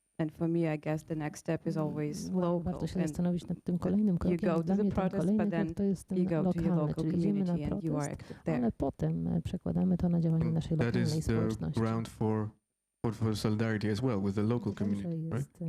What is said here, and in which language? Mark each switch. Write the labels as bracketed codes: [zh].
[en] And for me, I guess the next step is always local. And you go to the protest, but then you go to your local community and you are active there. [pl] Ale potem przekładamy to na działanie naszej lokalnej społeczności. [en] That is the ground for solidarity as well with the local community, right?